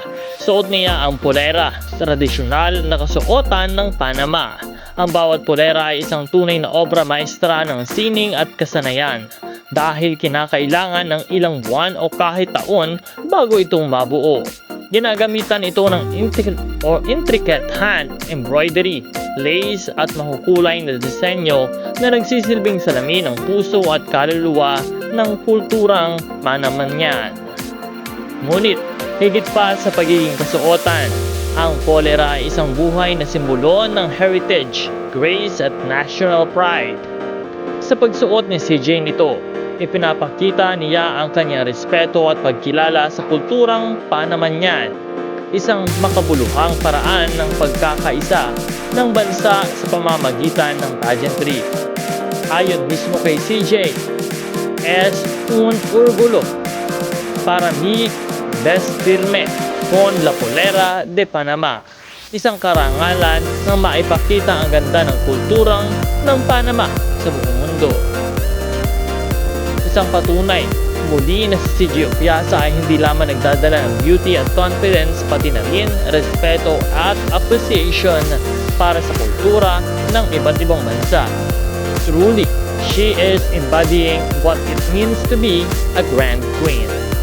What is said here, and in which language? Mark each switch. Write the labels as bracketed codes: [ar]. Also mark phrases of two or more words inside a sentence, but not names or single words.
[tl] Suot niya ang polera, tradisyonal na kasuotan ng Panama. Ang bawat polera ay isang tunay na [es] obra maestra [tl] ng sining at kasanayan dahil kinakailangan ng ilang buwan o kahit taon bago itong mabuo. Ginagamitan ito ng [en] intricate hand embroidery, [tl] lace at makukulay na disenyo na nagsisilbing salamin ng puso at kaluluwa ng kulturang Panamanyan. Ngunit higit pa sa pagiging kasuotan, ang polera ay isang buhay na simbolo ng [en] heritage, grace [tl] at [en] national pride. [tl] Sa pagsuot ni CJ nito, ipinapakita niya ang kanyang respeto at pagkilala sa kulturang Panamanyan, isang makabuluhang paraan ng pagkakaisa ng bansa sa pamamagitan ng pageantry. Ayon mismo kay CJ, [es] es un orgullo para mí vestirme con la polera de Panama, [tl] isang karangalan na maipakita ang ganda ng kulturang ng Panama sa buong mundo. Isang patunay, muli na si CJ Opiasa ay hindi lamang nagdadala ng beauty at confidence, pati na rin respeto at appreciation para sa kultura ng iba't ibang bansa. [en] Truly, she is embodying what it means to be a grand queen.